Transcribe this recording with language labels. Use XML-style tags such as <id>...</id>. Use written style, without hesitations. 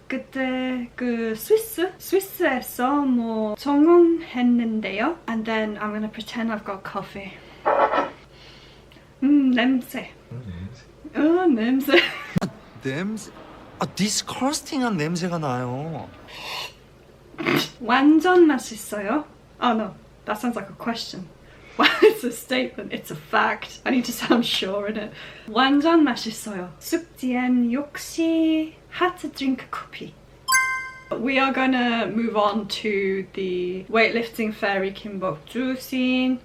<ko>그때 그 스위스에서 뭐 전공했는데요.</ko> <en>And then I'm gonna pretend I've got coffee.</en> <ko>냄새. 냄새. 냄새? 디스커스팅한 냄새가 나요. 완전 맛있어요.</ko> <en>Oh no, that sounds like a question. Well, it's a statement, it's a fact. I need to sound sure in it.</en> <ko>완전 맛있어요. 숙지엔 역시</ko> <en>hot drink coffee. We are gonna move on to the weightlifting fairy Kim Bok-ju scene.</en>